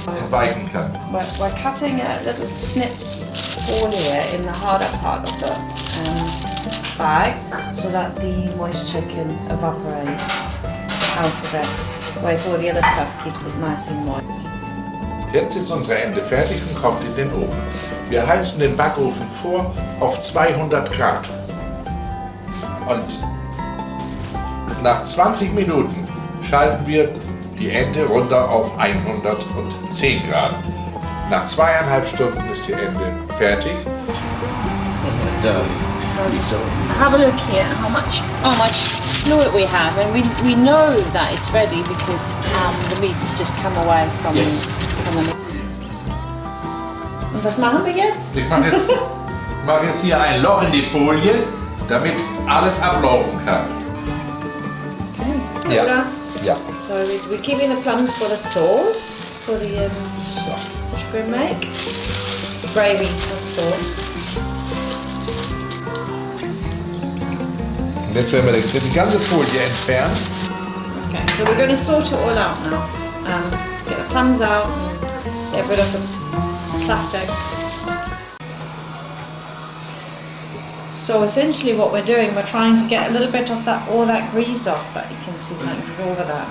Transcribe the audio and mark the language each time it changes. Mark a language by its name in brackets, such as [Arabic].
[German] Weichen kann. [English] We're cutting a little snip hole here in the harder part of the bag so that the moisture can evaporate out of it, whereas all the other stuff keeps it nice and moist. [German] Jetzt ist unsere Ente fertig und kommt in den Ofen. Wir heizen den Backofen vor auf 200 Grad. Und nach 20 Minuten schalten wir die Ente runter auf 110 Grad. Nach 2,5 Stunden ist die Ente fertig. [English] Have a look here how much fluid we have, and we know that it's ready because the meat's just come away from the meat. [German] Und was machen wir jetzt? Ich mache jetzt hier ein Loch in die Folie, damit alles ablaufen kann. [English] Okay. [German] Ja. Ja. [English] So we're keeping the plums for the sauce, for the what you're going to make? Gravy, not sauce. [German] Und jetzt werden wir die ganze Folie entfernen. [English] Okay, so we're going to sort it all out now. Get the plums out and get rid of the plastic. So essentially what we're doing, we're trying to get a little bit of all that grease off that you can see like over that.